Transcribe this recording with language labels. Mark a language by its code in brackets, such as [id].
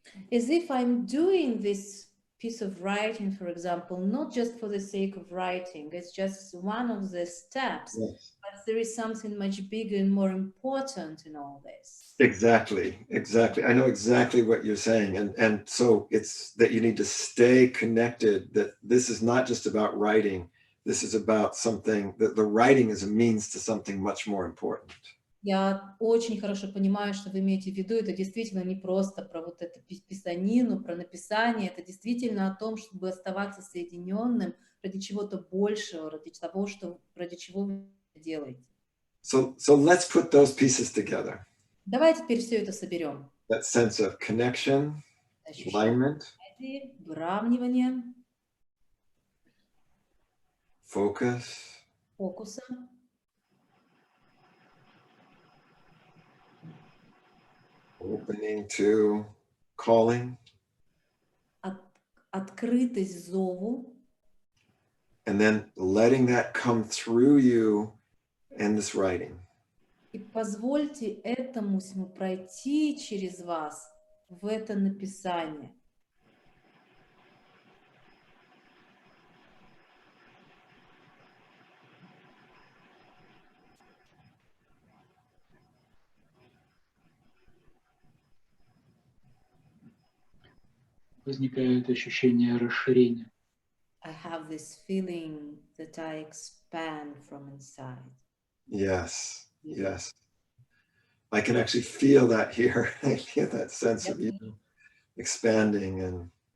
[en] As if I'm doing this piece of writing, for example, not just for the sake of writing, it's just one of the steps, Yes. but there is something much bigger and more important in all this. Exactly. I know exactly what you're saying. And so it's that you need to stay connected, that this is not just about writing. This is about something, that the writing is a means to something much more important. [ru] Я очень хорошо понимаю, что вы имеете в виду. Это действительно не просто про вот эту писанину, про написание. Это действительно о том, чтобы оставаться соединенным ради чего-то большего, ради чего вы делаете. [en] So let's put those pieces together. [ru] Давай теперь все это соберем. [en] That sense of connection, alignment, [ru] Выравнивание, [en] focus, [ru] фокуса, [en] opening to calling, [ru] открытость зову, [en] and then letting that come through you in this writing. [ru] и позвольте этому всему пройти через вас в это написание. Возникает ощущение расширения. [en] I have this feeling that I expand from inside. Yes, yes. I can actually feel that here. I feel that sense of you expanding